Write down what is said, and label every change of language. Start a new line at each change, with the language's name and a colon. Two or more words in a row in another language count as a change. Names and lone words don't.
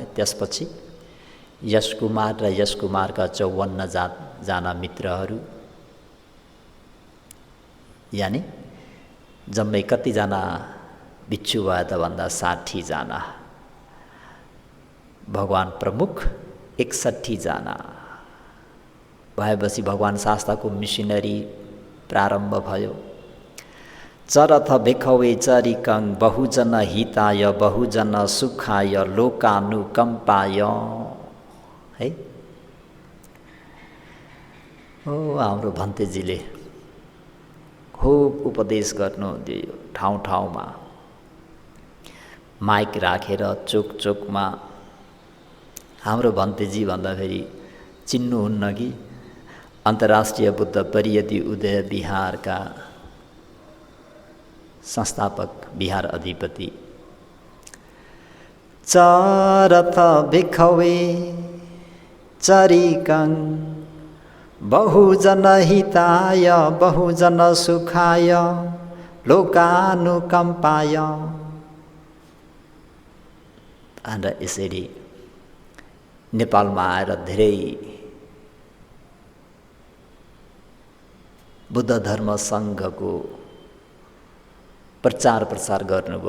Nepali: त्यसपछि यशकुमार र यशकुमारका 54 जना मित्रहरू, यानि जम्मै कतिजना भिक्षु भए त भन्दा 60 जना, भगवान प्रमुख 61 जना भएपछि भगवान शास्ताको मिसनरी प्रारम्भ भयो।
Pali: चरथ भिखवे चरिकं बहुजन हिताय बहुजन सुखाय लोकानुकम्पाय।
Nepali: है हो, हाम्रो भन्तेजीले खूब उपदेश गर्नुहुन्थ्यो। ठाउँ ठाउँमा माइक राखेर चोक चोकमा। हाम्रो भन्तेजी भन्दाखेरि चिन्नुहुन्न कि अन्तर्राष्ट्रिय बुद्ध परियति उदय बिहारका संस्थापक, बिहार अधिपति।
Pali: चरथ भिखवे चरिकं बहुजन हिताय बहुजन सुखाय लोकानुकम्पाय।
Nepali: भनेर यसरी नेपालमा आएर धेरै बुद्ध धर्म सङ्घको प्रचार प्रसार गर्नुभयो।